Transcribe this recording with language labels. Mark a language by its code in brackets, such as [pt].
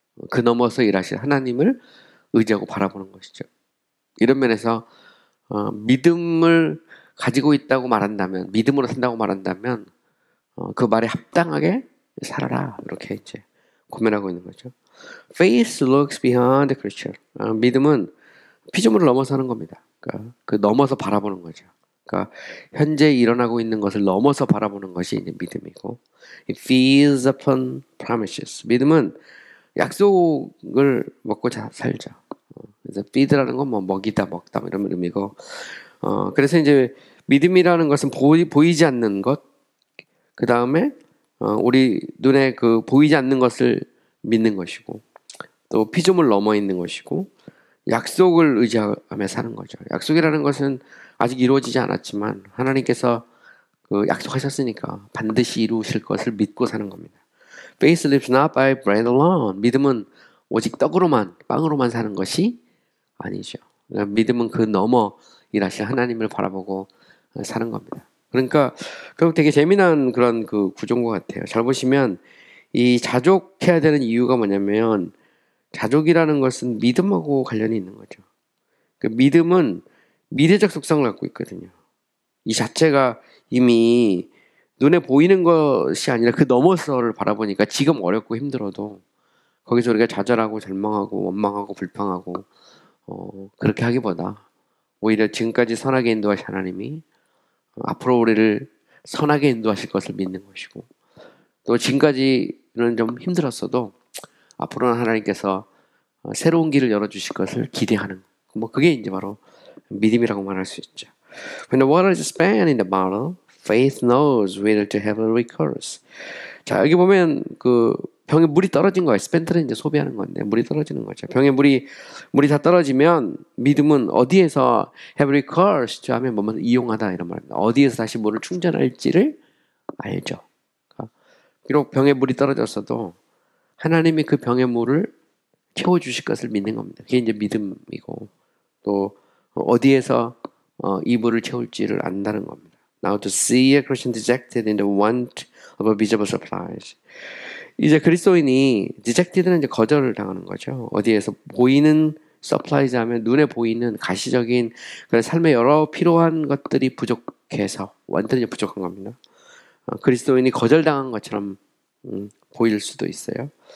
[ko] 그 넘어서 일하실 하나님을 의지하고 바라보는 것이죠. 이런 면에서 믿음을 가지고 있다고 말한다면 믿음으로 산다고 말한다면 그 말에 합당하게 살아라 이렇게 이제 고면하고 있는 거죠. [en] Faith looks beyond the creature. [ko] 믿음은 피조물을 넘어서는 겁니다. 그러니까 그 넘어서 바라보는 거죠. 그러니까 현재 일어나고 있는 것을 넘어서 바라보는 것이 이제 믿음이고, [en] it feeds upon promises. [ko] 믿음은 약속을 먹고 살죠. 그래서 feed라는 건 뭐 먹이다, 먹다 뭐 이런 의미고, 그래서 이제 믿음이라는 것은 보이지 않는 것, 그 다음에 우리 눈에 그 보이지 않는 것을 믿는 것이고, 또 피조물 넘어 있는 것이고, 약속을 의지하며 사는 거죠. 약속이라는 것은 아직 이루어지지 않았지만 하나님께서 그 약속하셨으니까 반드시 이루실 것을 믿고 사는 겁니다. [en] Faith lives not by bread alone. [ko] 믿음은 오직 떡으로만, 빵으로만 사는 것이 아니죠. 믿음은 그 너머 일하실 하나님을 바라보고 사는 겁니다. 그러니까 결국 되게 재미난 그런 그 구조인 것 같아요. 잘 보시면 이 자족해야 되는 이유가 뭐냐면 자족이라는 것은 믿음하고 관련이 있는 거죠. 그 믿음은 미래적 속성을 갖고 있거든요. 이 자체가 이미 눈에 보이는 것이 아니라 그 너머서를 바라보니까 지금 어렵고 힘들어도 거기서 우리가 좌절하고 절망하고 원망하고 불평하고 그렇게 하기보다 오히려 지금까지 선하게 인도하신 하나님이 앞으로 우리를 선하게 인도하실 것을 믿는 것이고, 또 지금까지는 좀 힘들었어도 앞으로는 하나님께서 새로운 길을 열어주실 것을 기대하는, 뭐 그게 이제 바로 믿음이라고 말할 수 있죠. [en] When the water is spent in the bottle, faith knows whether to have a recourse. [ko] 자, 여기 보면 그 병에 물이 떨어진 거예요. 스펜트는 이제 소비하는 건데 물이 떨어지는 거죠. 병에 물이 다 떨어지면 믿음은 어디에서 have recourse 하면 뭐뭐 이용하다 이런 말입니다. 어디에서 다시 물을 충전할지를 알죠. 비록 병에 물이 떨어졌어도 하나님이 그 병의 물을 채워주실 것을 믿는 겁니다. 그게 이제 믿음이고, 또 어디에서 이 물을 채울지를 안다는 겁니다. [en] Now to see a Christian dejected in the want of a visible supplies. [ko] 이제 그리스도인이 dejected는 이제 거절을 당하는 거죠. 어디에서 보이는 supplies 하면 눈에 보이는 가시적인 그런 삶의 여러 필요한 것들이 부족해서, 완전히 부족한 겁니다. 그리스도인이 거절당한 것처럼 보일 수도 있어요.